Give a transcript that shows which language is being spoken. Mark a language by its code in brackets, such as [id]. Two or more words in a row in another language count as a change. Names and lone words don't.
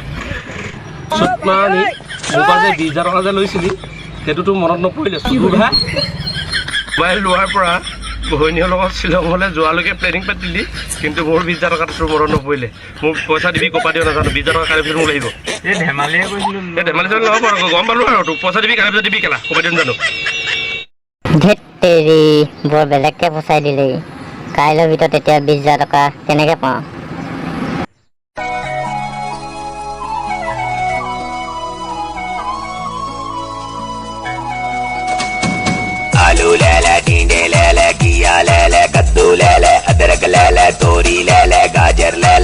[as] মোৰ পৰা যে 20,000 টকা যে লৈছিলি সেইটোতো মনত নপৰিলে মোবাইল লোৱাৰ পৰা বহনীয়ৰ লগত শ্বিলঙলৈ যোৱালৈকে প্লেনিং পাতিলি কিন্তু মোৰ 20,000 টকাটো তোৰ মনত নপৰিলে মোক পইচা দিবি ক'পা দিয় নাজানো 20,000 টকা কাইলৈ পিছত মোক লাগিব এই ধেমালিয়ে কৈছিলোঁ ধেমালি চলি নহ'ব আৰু গম পালোঁ আৰু তোক পইচা দিবি কাইলৈ পিছত দিবি কেলা ক'পা দিম জানো ধেত তেৰি বৰ বেলেগকৈ ফচাই দিলেই কাইলৈৰ ভিতৰত এতিয়া 20,000 টকা কেনেকৈ পাওঁ [hi] आलू ले ले टींडे ले ले किया ले ले कद्दू ले ले अदरक ले ले तोरी ले ले गाजर ले